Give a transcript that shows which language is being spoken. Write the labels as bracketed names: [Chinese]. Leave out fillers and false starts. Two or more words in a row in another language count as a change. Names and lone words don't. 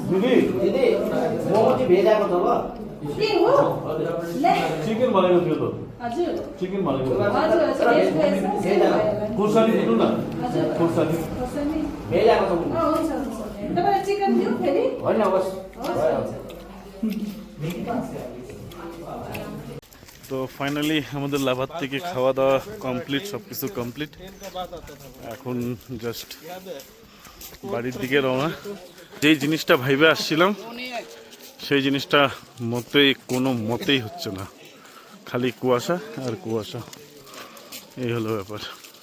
[Bangla] চিকেন বানাই [Nepali] हजुर चिकन भनेको हजुर हजुर भेज भेज खोर्सानी दिनु न हजुर खोर्सानी खोर्सानी भेज आएको छ हुन्छ हुन्छ तपाईँलाई चिकन दियो फेरि होइन बस [Bangla] তো ফাইনালি আমাদের লাভার থেকে খাওয়া দাওয়া কমপ্লিট, সব কিছু কমপ্লিট। এখন জাস্ট বাড়ির দিকে রওনা। যেই জিনিসটা ভাইবে আসছিলাম সেই জিনিসটা কোনো মতেই হচ্ছে না, খালি কুয়াশা আর কুয়াশা, এই হলো ব্যাপার।